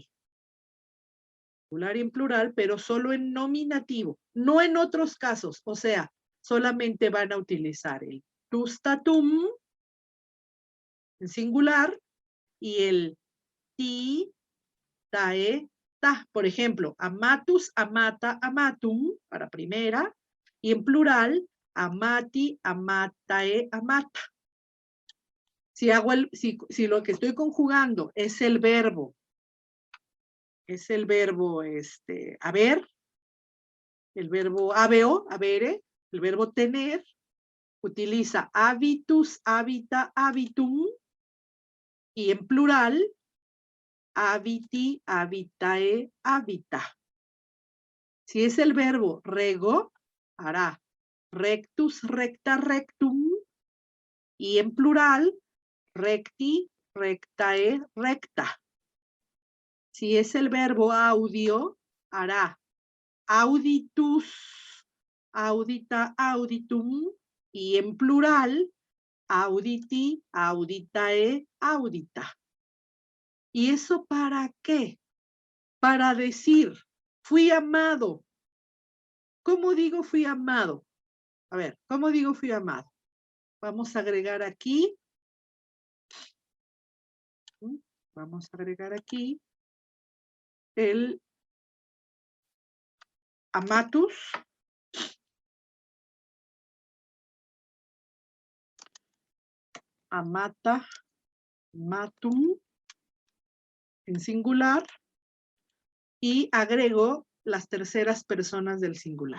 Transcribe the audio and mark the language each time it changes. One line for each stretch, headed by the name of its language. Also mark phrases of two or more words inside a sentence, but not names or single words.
Spanish: Singular y en plural, pero solo en nominativo, no en otros casos. O sea, solamente van a utilizar el
Latin: tus tatum
Spanish: en singular y el
Latin: ti, tae, ta.
Spanish: Por ejemplo,
Latin: amatus, amata, amatum
Spanish: para primera y en plural,
Latin: amati, amatae, amata.
Spanish: Si lo que estoy conjugando es el verbo haber, el verbo
Latin: habeo, habere,
Spanish: el verbo tener, utiliza
Latin: habitus, habita, habitum
Spanish: y en plural,
Latin: habiti, habitae, habita.
Spanish: Si es el verbo rego, hará
Latin: rectus, recta, rectum
Spanish: y en plural,
Latin: recti, rectae, recta.
Spanish: Si es el verbo audio, hará
Latin: auditus, audita, auditum
Spanish: y en plural,
Latin: auditi, auditae, audita.
Spanish: ¿Y eso para qué? Para decir, fui amado. ¿Cómo digo fui amado? A ver, ¿cómo digo fui amado? Vamos a agregar aquí. Vamos a agregar aquí el amatus.
Latin: Amata, matum
Spanish: en singular y agrego las terceras personas del singular.